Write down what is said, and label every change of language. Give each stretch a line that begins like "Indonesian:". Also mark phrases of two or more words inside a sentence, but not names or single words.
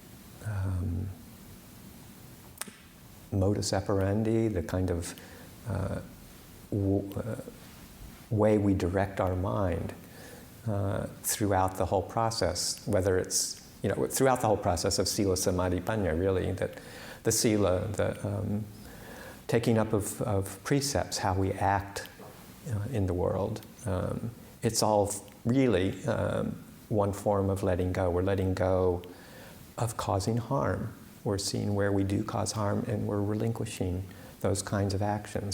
English: modus operandi, the kind of way we direct our mind throughout the whole process, whether it's, throughout the whole process of
Pali: sila, samadhi, panya,
English: really, that the sila, the taking up of precepts, how we act in the world, it's all really one form of letting go. We're letting go of causing harm. We're seeing where we do cause harm, and we're relinquishing those kinds of actions.